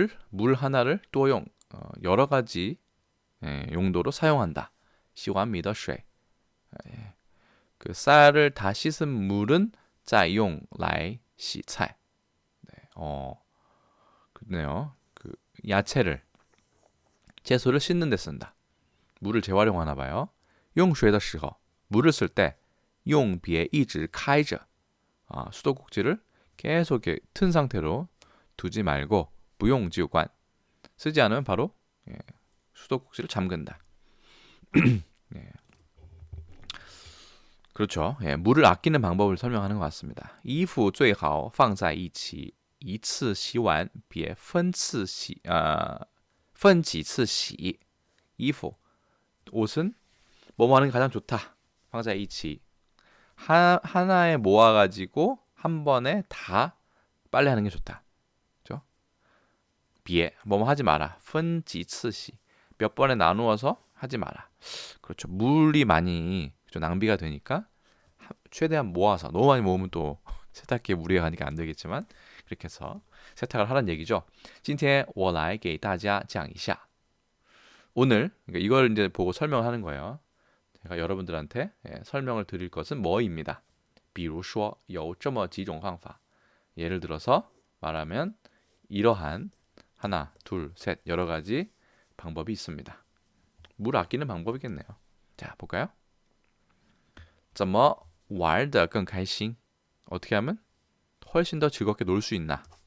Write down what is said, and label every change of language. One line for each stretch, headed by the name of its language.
Korean: 물 하나를 多用 여러 가지 용도로 사용한다.
Chinese: 洗碗米的水.
Korean: 그 쌀을 다 씻은 물은
Chinese: 再用来洗菜.
Korean: 네. 그네요. 그 야채를 채소를 씻는 데 쓴다. 물을 재활용하나 봐요.
Chinese: 用水的时候
Korean: 물을 쓸 때
Chinese: 用别一直开着.
Korean: 수도꼭지를 계속 이렇게 튼 상태로 두지 말고
Chinese: 不用就关.
Korean: 쓰지 않으면 바로 수도꼭지를 잠근다. 예. 그렇죠. 예, 물을 아끼는 방법을 설명하는 것 같습니다.
Chinese: 衣服最好放在一起一次洗完别分几次洗.
Korean: 衣服 옷은 뭐뭐 하는 게 가장 좋다.
Chinese: 放在一起
Korean: 하나에 모아가지고 한 번에 다 빨래하는 게 좋다. 그렇죠? 别 뭐뭐 하지 마라.
Chinese: 分几次洗
Korean: 몇 번에 나누어서 하지 마라. 그렇죠. 물이 많이 낭비가 되니까 최대한 모아서 너무 많이 모으면 또 세탁기에 무리가 가니까 안 되겠지만 그렇게 해서 세탁을 하라는 얘기죠.
Chinese: 今天我来给大家讲一下.
Korean: 오늘 그러니까 이걸 이제 보고 설명을 하는 거예요. 제가 여러분들한테 설명을 드릴 것은 뭐입니다.
Chinese: 比如说有这么几种方法.
Korean: 예를 들어서 말하면 이러한 하나, 둘, 셋 여러 가지 방법이 있습니다. 물 아끼는 방법이겠네요. 자, 볼까요?
Chinese: 怎么玩得更开心?
Korean: 어떻게 하면 훨씬 더 즐겁게 놀 수 있나?